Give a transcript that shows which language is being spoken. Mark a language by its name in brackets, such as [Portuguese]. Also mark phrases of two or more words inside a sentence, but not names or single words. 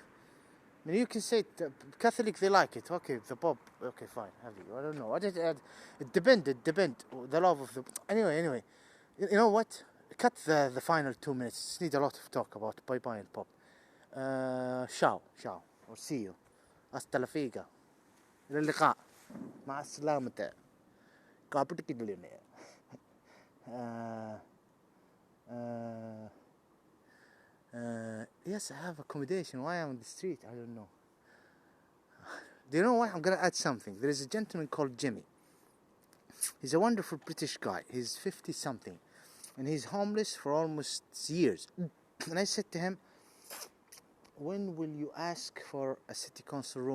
[English] I mean, you can say Catholic, they like it. Okay, the Pope. Okay, fine. Have you? I don't know. It depends. The love of the... Anyway. You know what? Cut the final 2 minutes. Just need a lot of talk about bye-bye and Pope. Ciao. Or see you. [Spanish] Hasta la figa. [Arabic] إلى اللقاء. مع السلامة. قابلتك الدنيا. [English] Yes, I have accommodation. Why I'm on the street? I don't know. Do you know what? I'm gonna add something. There is a gentleman called Jimmy. He's a wonderful British guy. He's 50 something. And he's homeless for almost years. And I said to him, when will you ask for a city council room?